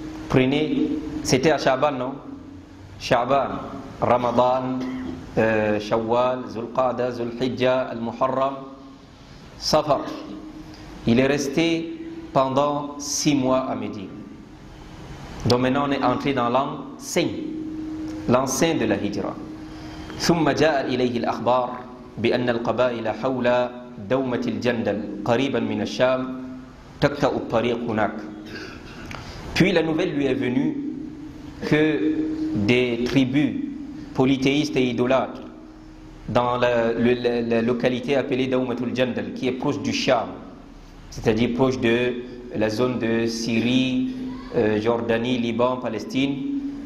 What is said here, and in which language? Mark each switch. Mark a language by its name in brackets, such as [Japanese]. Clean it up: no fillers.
[French] Prenez, c'était à Sha'ban, non? Sha'ban, Ramadan, Shawwal, Zulqa'da, Zulhijja, Al-Muharram, Safar. Il est resté pendant 6 mois à Médine. Donc maintenant on est entré dans l'an 5 de la Hijra. [Arabic] ثم جاء إليه الأخبار بأن القبائل حول دومة الجندل قريبا من الشام تقطع الطريق هناك. [French] Puis la nouvelle lui est venue que des tribus polythéistes et idolâtres dans la localité appelée Dawmatul Jandal, qui est proche du Sham, c'est-à-dire proche de la zone de Syrie, Jordanie, Liban, Palestine.